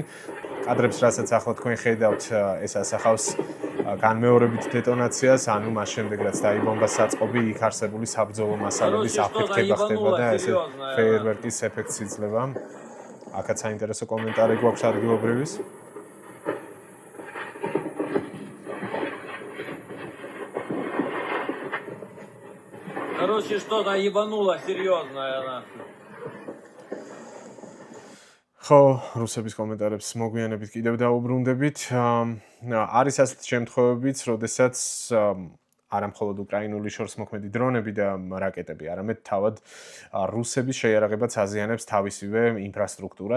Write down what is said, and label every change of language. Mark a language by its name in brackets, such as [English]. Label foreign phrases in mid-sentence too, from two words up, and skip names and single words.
[Georgian] კადრებს, რასაც ახლა თქვენ ხედავთ, ეს ასახავს განმეორებით დეტონაციას, ანუ მას შემდეგ რაც დაიბომბა საწყობი, იქ არსებული საბრძოლო მასალების აფეთქება ხდება და ესე ფეიერვერკის ეფექტს იძლევა. აქაც საინტერესო კომენტარი გვაქვს ადგილობრივის. [Russian] Короче, что-то ебануло серьезное, нахуй. [Georgian] ხო, რუსების კომენტარებს მოგვიანებით კიდევ დაუბრუნდებით. არის ასეთი შემთხვევებიც, როდესაც არა მხოლოდ უკრაინული შორსმოქმედი დრონები და რაკეტები, არამედ თავად რუსების შეიარაღებაც აზიანებს თავისივე ინფრასტრუქტურას.